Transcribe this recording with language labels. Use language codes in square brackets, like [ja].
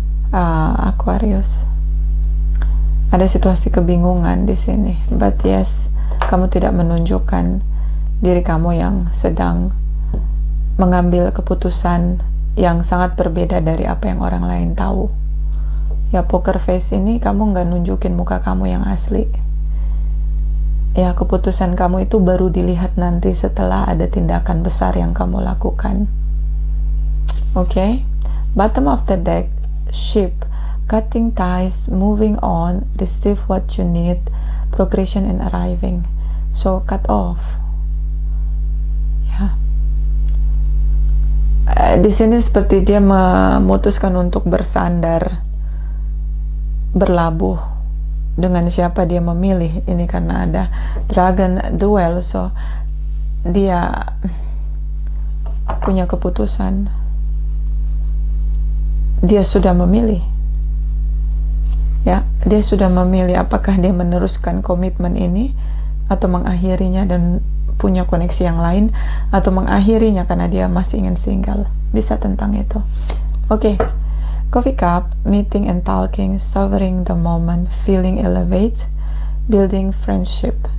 [id] Aquarius, ada situasi kebingungan di sini, [en] but yes, [id] kamu tidak menunjukkan diri kamu yang sedang mengambil keputusan yang sangat berbeda dari apa yang orang lain tahu. Ya, poker face ini kamu nggak nunjukin muka kamu yang asli. Ya, keputusan kamu itu baru dilihat nanti setelah ada tindakan besar yang kamu lakukan. [en] Oke, bottom of the deck, ship, cutting ties, moving on, receive what you need, progression and arriving. So cut off. [id] Ya, di sini seperti dia memutuskan untuk bersandar, berlabuh. Dengan siapa dia memilih ini, karena ada dragon duel, so dia punya keputusan. Dia sudah memilih. Ya, dia sudah memilih apakah dia meneruskan komitmen ini atau mengakhirinya dan punya koneksi yang lain, atau mengakhirinya karena dia masih ingin single. Bisa tentang itu. Oke. [en] Coffee cup, meeting and talking, savoring the moment, feeling elevate, building friendship.